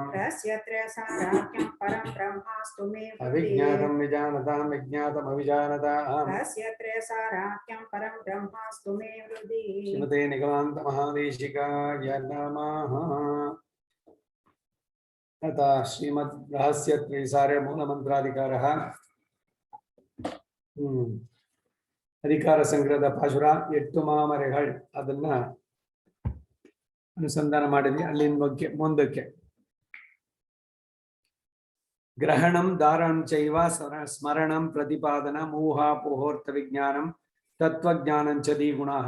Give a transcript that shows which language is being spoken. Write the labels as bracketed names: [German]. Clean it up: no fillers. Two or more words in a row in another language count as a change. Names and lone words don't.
[Sanskrit] तस्य त्रयसाराख्यं परं ब्रह्मास्तु मे हृदि ಅವಿಜ್ಞಾತಂ ವಿಜಾನತಾಂ ವಿಜ್ಞಾತಂ ಅವಿಜಾನತಾಂ तस्य ತ್ರಯಸಾರಾಖ್ಯಂ परं ब्रह्मास्तु मे हृदि ಶ್ರೀಮತೆ ನಿಗಮಾಂತ ಮಹಾದೇಶಿಕಾಯ ನಮಃ. ಅಥ ಶ್ರೀಮದ್ ರಹಸ್ಯ ತ್ರೈಸಾರ ಮೂಲಮಂತ್ರಾಧಿಕಾರಃ. [Kannada] ಅಧಿಕಾರ ಸಂಗ್ರಹದ ಪಾಶುರ 8 ಮಾಮರೆಗಳು ಅದನ್ನ ಅನುಸಂಧಾನ ಮಾಡಿದ್ವಿ. ಅಲ್ಲಿನ ಬಗ್ಗೆ ಮುಂದಕ್ಕೆ [Sanskrit] ಗ್ರಹಣಂ ಧಾರಣಂ ಚೈವ ಸ್ಮರಣಂ ಪ್ರತಿಪಾದನ ಮೂಹಾಪೋಹೋರ್ಥ ವಿಜ್ಞಾನಂ ತತ್ವಜ್ಞಾನಂಚ ದ್ವಿಗುಣಃ.